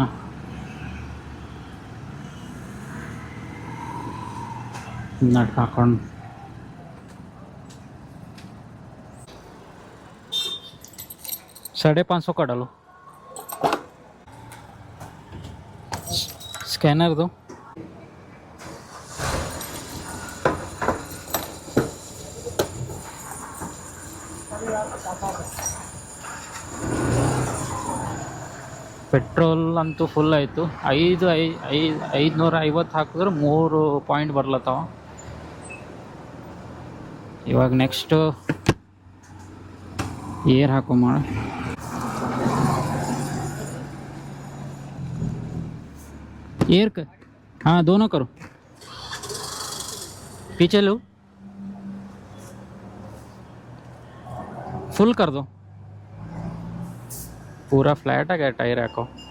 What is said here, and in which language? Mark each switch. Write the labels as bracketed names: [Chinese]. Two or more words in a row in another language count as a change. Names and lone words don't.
[Kannada] ನಟ್ ಹಾಕೊಂಡು [Hindi] $550 का डालो स्कैनर दो. [Kannada] ಪೆಟ್ರೋಲ್ ಅಂತೂ ಫುಲ್ ಆಯಿತು. 550 ಹಾಕಿದ್ರೆ 3 ಪಾಯಿಂಟ್ ಬರ್ಲತ್ತಾವ. ಇವಾಗ [English] next air [Kannada] ಹಾಕೋ ಮಾಡ. [Hindi] एयर कर, हाँ दोनों करो. पीछे लो, फुल कर दो. पूरा फ्लैट है क्या टायर रखो.